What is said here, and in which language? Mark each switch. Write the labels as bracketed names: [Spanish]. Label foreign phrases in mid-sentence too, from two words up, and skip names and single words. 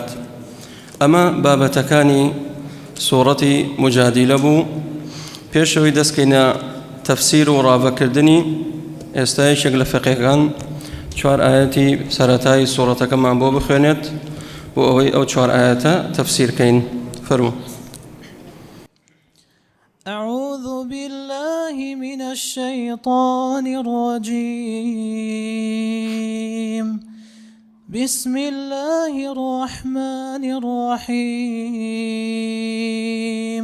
[Central Kurdish] ئەمە بابەتەکانی سوورەتی مجادلە بوو. پێشەوەی دەستکەینە تەفسیر و ڕاوەکردنی ئێستا یەکێک لە فقێکان 4 ئاەتی سەرەتای سوورەتەکەمان بۆ بخوێنێت بۆ ئەوەی ئەو 4 ئاەتە تەفسیرکەین. فەرموو. [Arabic] أعوذ بالله من الشيطان الرجيم. بسم الله الرحمن الرحيم.